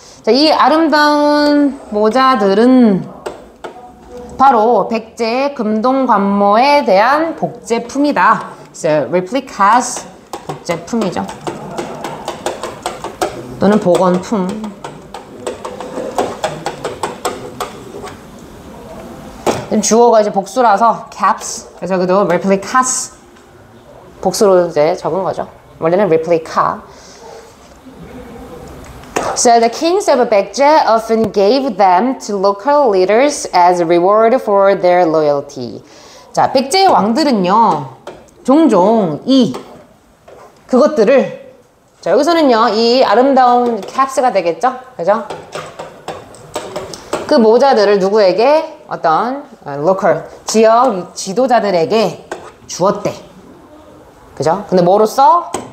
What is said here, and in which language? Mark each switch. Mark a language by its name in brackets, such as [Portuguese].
[Korean] 자, 이 아름다운 모자들은 바로 백제의 금동관모에 대한 복제품이다. [English] So, replicas, [Korean] 복제품이죠. 또는 복원품. 주어가 이제 복수라서 caps. 그래서 여기도 replicas. 복수로 이제 적은 거죠. 원래는 replica. [English] So the kings of Baekje often gave them to local leaders as a reward for their loyalty. [Korean] 자, 백제의 왕들은요, 종종 그것들을 자, 여기서는요, 이 아름다운 caps가 되겠죠? 그죠? 그 모자들을 누구에게? 어떤 local, 지역 지도자들에게 주었대. 그죠? 근데 뭐로써?